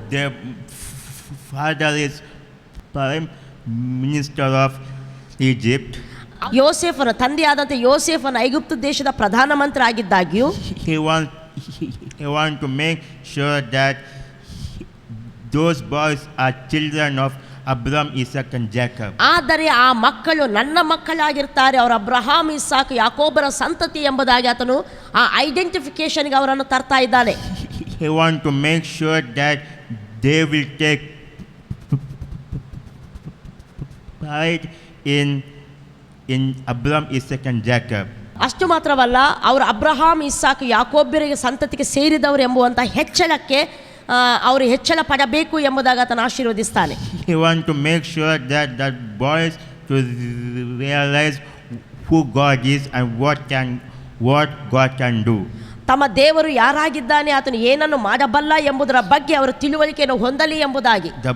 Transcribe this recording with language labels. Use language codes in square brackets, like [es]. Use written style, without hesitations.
[en] their father is prime minister of Egypt, [kn] ಯೋಸೇಫನ ತಂದೆಯಾದಂಥ ಯೋಸೇಫನ ಐಗುಪ್ತ ದೇಶದ ಪ್ರಧಾನಮಂತ್ರಿ ಆಗಿದ್ದಾಗ್ಯೂ, [en] he want to make sure that those boys are children of Abraham, Isaac and Jacob. [kn] ಆದರೆ ಆ ಮಕ್ಕಳು ನನ್ನ ಮಕ್ಕಳಾಗಿರ್ತಾರೆ, ಅವರು ಅಬ್ರಹಾಂ, ಇಸಾಕ್, ಯಾಕೋಬರ ಸಂತತಿ ಎಂಬುದಾಗಿ ಆತನು ಆ ಐಡೆಂಟಿಫಿಕೇಶನ್ಗೆ ಅವರನ್ನು ತರ್ತಾ ಇದ್ದಾನೆ. [en] He want to make sure that they will take pride in Abraham, Isaac and Jacob. [kn] ಅಷ್ಟು ಮಾತ್ರವಲ್ಲ, ಅವರು ಅಬ್ರಹಾಂ, ಇಸಾಕ್, ಯಾಕೋಬರಿಗೆ ಸಂತತಿಗೆ ಸೇರಿದವರು ಎಂಬುವಂಥ ಹೆಚ್ಚಳಕ್ಕೆ ಅವರು ಹೆಚ್ಚಳ ಪಡಬೇಕು ಎಂಬುದಾಗಿ ಆತನು ಆಶೀರ್ವದಿಸ್ತಾನೆ. [en] He want to make sure that boys to realize who God is and what God can do. [kn] ತಮ್ಮ ದೇವರು ಯಾರಾಗಿದ್ದಾನೆ, ಆತನು ಏನನ್ನು ಮಾಡಬಲ್ಲ ಎಂಬುದರ ಬಗ್ಗೆ ಅವರು ತಿಳುವಳಿಕೆಯನ್ನು ಹೊಂದಲಿ ಎಂಬುದಾಗಿ.